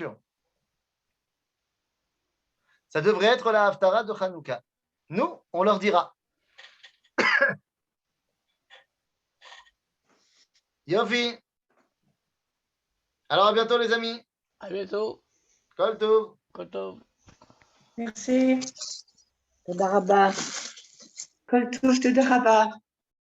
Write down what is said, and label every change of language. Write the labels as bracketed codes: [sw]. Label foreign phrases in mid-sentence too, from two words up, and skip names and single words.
[fr] Ça devrait être la Haftara de Hanouka. Nous, on leur dira. Yofi. Alors, à bientôt, les amis. À bientôt. [he] כל טוב. כל טוב. [fr] Merci. [he] תודה רבה. כל טוב, תודה רבה.